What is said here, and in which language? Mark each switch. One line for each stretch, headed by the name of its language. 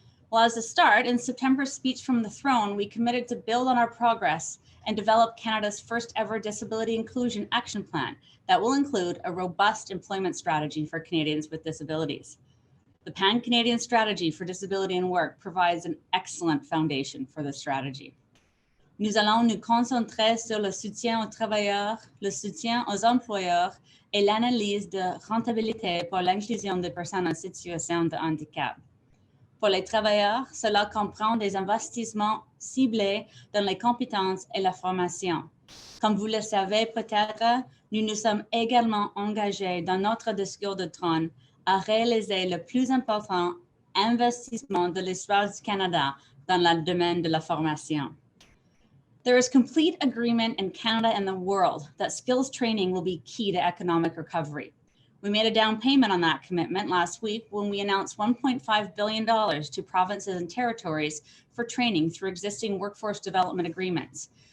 English: Well, as a start, in September's speech from the throne, we committed to build on our progress and develop Canada's first ever disability inclusion action plan that will include a robust employment strategy for Canadians with disabilities. The Pan-Canadian Strategy for Disability and Work provides an excellent foundation for this strategy.
French: Nous allons nous concentrer sur le soutien aux travailleurs, le soutien aux employeurs et l'analyse de rentabilité pour l'inclusion des personnes en situation de handicap. Pour les travailleurs, cela comprend des investissements ciblés dans les compétences et la formation. Comme vous le savez peut-être, nous nous sommes également engagés dans notre discours de trône à réaliser le plus important investissement de l'histoire du Canada dans le domaine de la formation.
English: There is complete agreement in Canada and the world that skills training will be key to economic recovery. We made a down payment on that commitment last week when we announced $1.5 billion to provinces and territories for training through existing workforce development agreements.